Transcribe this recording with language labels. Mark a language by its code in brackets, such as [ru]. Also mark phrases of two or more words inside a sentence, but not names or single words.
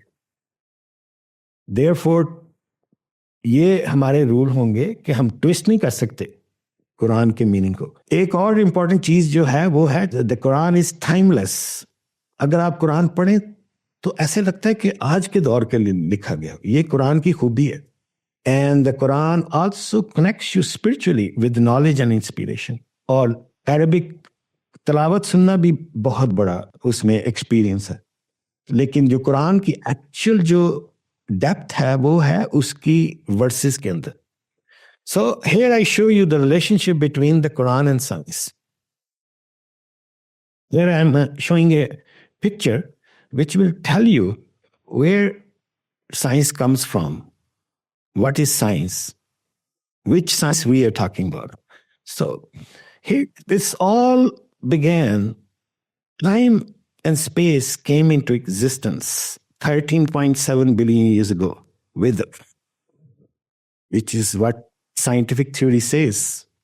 [ur] Therefore یہ ہمارے رول ہوں گے کہ ہم ٹوسٹ نہیں کر سکتے قرآن کے میننگ کو. ایک اور امپورٹنٹ چیز جو ہے وہ ہے [en] the Quran is timeless. [ur] اگر آپ قرآن پڑھیں تو ایسے لگتا ہے کہ آج کے دور کے لیے لکھا گیا, یہ قرآن کی خوبی ہے. [en] and the Quran also connects you spiritually with knowledge and inspiration. [ur] اور عربک تلاوت سننا بھی بہت بڑا اس میں ایکسپیرئنس ہے, لیکن جو قرآن کی ایکچوئل جو ڈیپتھ ہے وہ ہے اس کی ورسز کے اندر. [en] so here I show you the relationship between the Quran and science. Here I am showing a picture which will tell you where science comes from, what is science, which science we are talking about. So This all began, time and space came into existence 13.7 billion years ago, which is what scientific theory says.